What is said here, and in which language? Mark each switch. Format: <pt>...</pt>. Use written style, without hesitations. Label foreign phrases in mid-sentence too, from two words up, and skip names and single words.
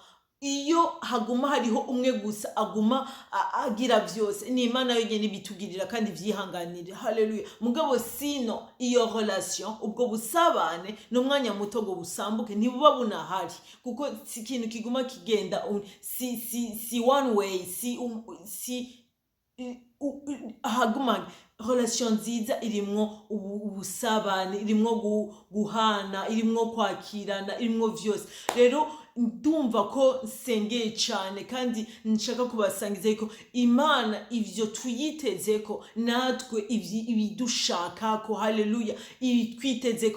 <rn>Iyo haguma hariho umwe gusa aguma agira vyose, ni Imana yonyene ibitugirira kandi vyihanganire. Haleluya. Mugabo sino iyo relation, ubwo busabane n'umwanya muto ngo busambuke ntibuba bunahari, kuko si ikintu kiguma kigenda si</rn> <en>one way,</en> <rn>haguma relation nziza irimwo ubusabane, irimwo guhana, irimwo kwakirana, irimwo vyose. Rero ndumva ko nsengeye cyane kandi nshaka kubasangiza ko Imana ivyo tuyitezeko, natwe ibidushakako, haleluya, twitezeko.</rn>